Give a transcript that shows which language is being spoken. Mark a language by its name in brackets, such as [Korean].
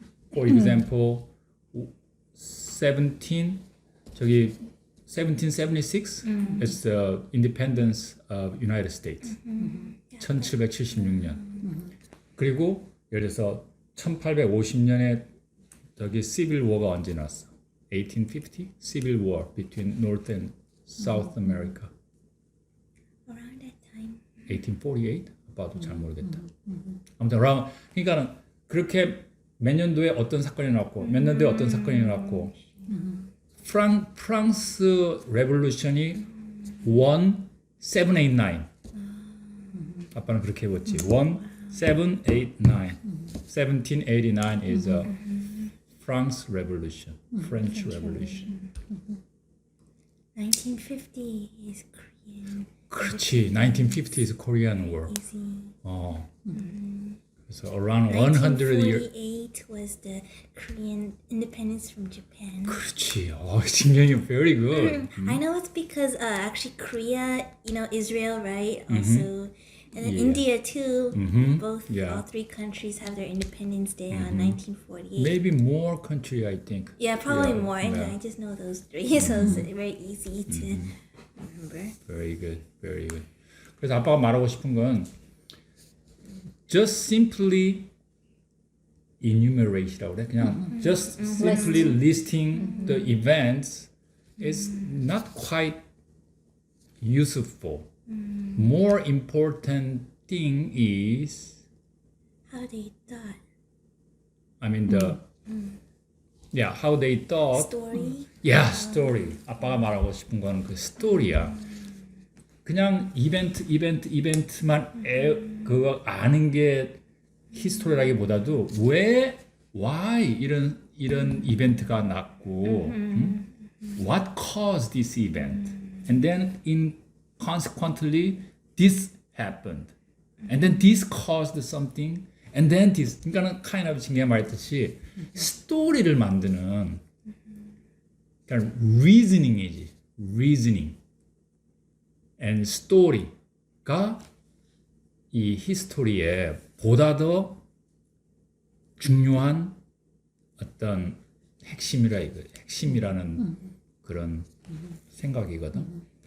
[English] for example 1776 is the independence of United States. [Korean] 1776년. 그리고 예를 들어서 1850년에 저기 Civil War가 언제 났어? [English] 1850 Civil War between North and South America. Around that time. [Korean] 1848? 아빠도 잘 모르겠다. 아무튼 around 그러니까는 그렇게 몇 년도에 어떤 사건이 났고 몇 년도에 어떤 사건이 났고 프랑스 레볼루션이 1789 아빠는 그렇게 해봤지 1789 [English] 1789 is a France Revolution French Revolution 1950 is Korean. [Korean] 그렇지 [English] 1950 is Korean War Easy. [Korean] 그래서 [English] around 100 years 1948 was the Korean independence from Japan. [Korean] 그렇지 진경이 [English] very good I know it's because actually Korea, Israel, right? Also, and then India too. Both, Yeah. all three countries have their Independence Day on 1948. maybe more country I think Yeah, probably Yeah, more. And yeah. I just know those three, so it's very easy to remember. Very good, very good. [Korean] 그래서 아빠가 말하고 싶은 건 [English] just simply enumerate [Korean] 이라고 그래. 그냥 [English] just simply listing the events is not quite useful. More important thing is, How they thought. I mean how they thought. Story. Yeah, story. [Korean] 아빠가 말하고 싶은 거는 그 스토리야. 그냥 이벤트만 그거 아는 게 히스토리라기보다도 왜, [English] why 이런 이벤트가 났고, what caused this event, and then consequently this happened, and then this caused something, And then this, [Korean] 그러니까는 [English] kind of [Korean] 징계가 말했듯이 스토리를 만드는 그러니까 reasoning이지. [English] reasoning and story [Korean] 가 이 히스토리에 보다 더 중요한 어떤 핵심이라는 그런 생각이거든.